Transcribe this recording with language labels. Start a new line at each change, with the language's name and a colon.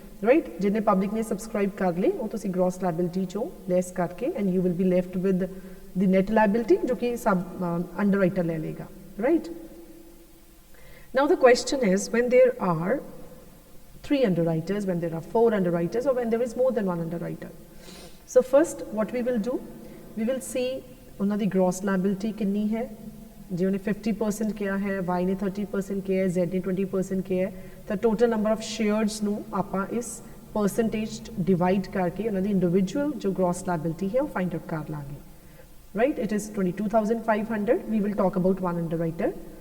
Punjabi: Right, ਜਿਹਨੇ public ਨੇ subscribe ਕਰ ਲਈ ਉਹ ਤੁਸੀਂ ਗ੍ਰੋਸ ਲਾਇਬਿਲਿਟੀ ਚੋਂ ਲੈਸ ਕਰਕੇ
English: and you will be left with the net liability
Punjabi: ਜੋ ਕਿ ਸਬ ਅੰਡਰਰਾਈਟਰ ਲੈ ਲੇਗਾ, right.
English: Now the question is when there are 3 underwriters, when there are 4 underwriters, or when there is more than one underwriter. So first what we will do, we will see
Punjabi: ਉਹਨਾਂ ਦੀ gross liability ਕਿੰਨੀ ਹੈ। ਜੇ ਉਹਨੇ 50% ਕਿਹਾ ਹੈ, Y ਨੇ 30% ਕਿਹਾ ਹੈ, Z ਨੇ 20% ਕਿਹਾ ਹੈ, ਤਾਂ ਟੋਟਲ ਨੰਬਰ ਆਫ ਸ਼ੇਅਰਸ ਨੂੰ ਆਪਾਂ ਇਸ ਪਰਸੈਂਟੇਜ ਡਿਵਾਈਡ ਕਰਕੇ ਉਹਨਾਂ ਦੀ ਇੰਡੀਵਿਜੂਅਲ ਜੋ ਗ੍ਰੋਸ ਲਾਇਬਿਲਿਟੀ ਹੈ ਉਹ ਫਾਈਂਡ ਆਊਟ ਕਰ ਲਾਂਗੇ, right.
English: It is 22,500। We will talk about one underwriter.